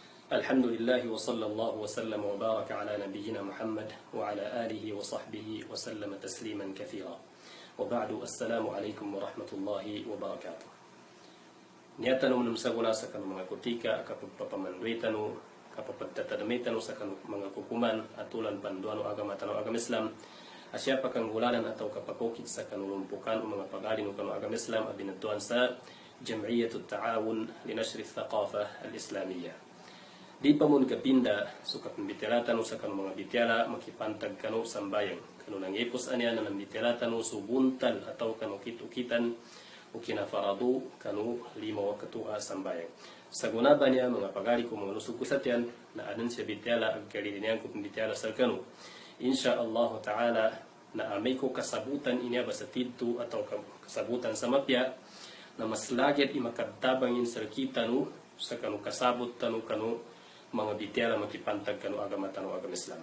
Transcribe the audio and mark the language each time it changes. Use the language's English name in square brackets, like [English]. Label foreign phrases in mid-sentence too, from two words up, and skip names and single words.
[Arabic] الحمد لله وصلى الله وسلم وبارك على نبينا محمد وعلى آله وصحبه وسلم تسليما كثيرا وبعد السلام عليكم ورحمة الله وبركاته [Maguindanaon] نياتنو من مساونا سكن mengakutika kapapamanuitanu kapapagtatadamitanu sakan mengakukuman atulan panduano agama tanu agama Islam asyapa kanggulanan atau kapakokit sa kanulumpukan o mga pagalin o kanu agama Islam abinatuan sa Jam'iyatut Ta'awun linashri Thaqafah al-Islamiyah. Di pamun kapinda sukat mbitelatan sa kanu mga bitiyala makipantag kanu sambayang kanu nangipos anya na mbitelatan subuntal atau kanu kitukitan o kinafaradu kanu lima wakatua sambayang. Sa gunaba niya mga pagali ko mga lusog kusatyan na adan siya bitiyala ang kalilinian ko bitiyala sa kanu. [Arabic] إن شاء الله تعالى [Maguindanaon] na amay ko kasabutan inya ba sa tidto atau kasabutan sa mapya na mas lagit imakadtabangin sa kita no sa kanu kasabot tanu kanu mga bitiyala makipantag kanu agama tanu agama Islam.